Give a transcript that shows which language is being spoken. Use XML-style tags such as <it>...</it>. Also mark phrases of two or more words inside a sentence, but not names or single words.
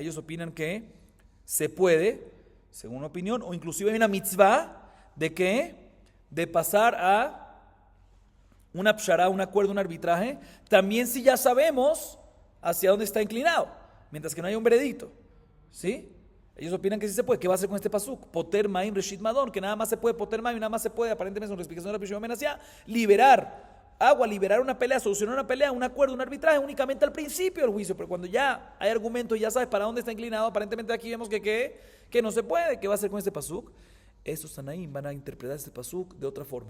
<es>Ellos opinan que se puede, según opinión, o inclusive hay una mitzvah de que de pasar a una pshará, un acuerdo, un arbitraje, también si ya sabemos hacia dónde está inclinado, mientras que no haya un veredicto. ¿Sí? Ellos opinan que sí se puede. ¿Qué va a hacer con este pasuk?</es> <he>פוטר מים ראשית מדון,</he> <es>que nada más se puede</es> <he>פוטר מים,</he> <es>nada más se puede, aparentemente con la explicación de la Rabbi Yoshua liberar agua, liberar una pelea, solucionar una pelea, un acuerdo, un arbitraje, únicamente al principio del juicio, pero cuando ya hay argumento y ya sabes para dónde está inclinado, aparentemente aquí vemos que no se puede. ¿Qué va a hacer con este pasuk? Estos tanaim van a interpretar este pasuk de otra forma.</es>